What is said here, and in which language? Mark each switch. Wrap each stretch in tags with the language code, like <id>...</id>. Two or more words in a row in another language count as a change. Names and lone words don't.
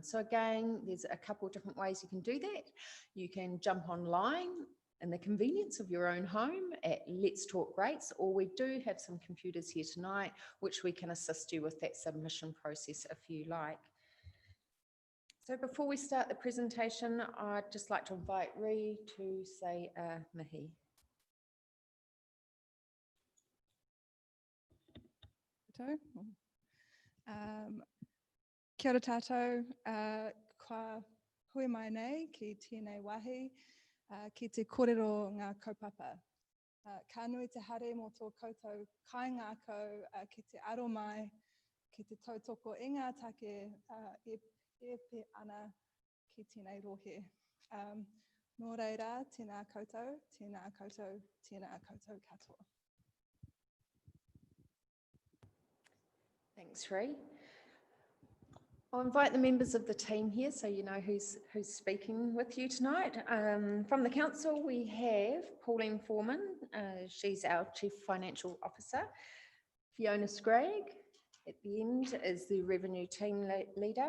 <en>So again, there's a couple of different ways you can do that. You can jump online in the convenience of your own home at Let's Talk Rates, or we do have some computers here tonight which we can assist you with that submission process if you like. So before we start the presentation, I'd just like to invite Ree to say mihi.</en> <mi>Kia ora tātou, kua hui mai nei ki tēnei wahi, ki te kōrero ngā kaupapa. Ka nui te hare mō tō koutou kai ngā kau ki te aro mai, ki te tautoko i ngā take e pe ana ki tēnei rohe. Nō reira, tēnā koutou, tēnā koutou, tēnā koutou katoa.</mi> <en>Thanks, Ree. I'll invite the members of the team here so you know who's speaking with you tonight. From the council, we have Pauline Foreman. She's our Chief Financial Officer. Fiona Scragg at the end is the Revenue Team Leader.</en>